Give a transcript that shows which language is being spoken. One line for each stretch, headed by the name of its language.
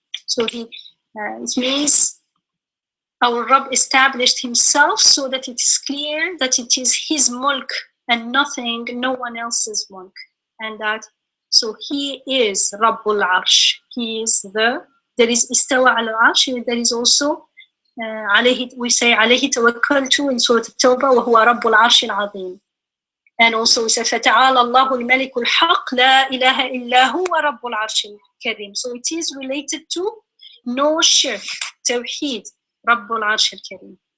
English: So it means our Rabb established Himself so that it is clear that it is His mulk and nothing, no one else's mulk. And that, so He is Rabbul Arsh. He is there is
Arabic: istawa ala al-arsh,
English: there is also we say
Arabic: عليه توكلت
English: in Surah At-Tawbah
Arabic: وهو رب العرش العظيم.
English: And also we say
Arabic: فتعالى الله الملك الحق لا إله إلا هو رب العرش الكريم.
English: So it is related to no shirk, tawheed,
Arabic: رب العرش الكريم.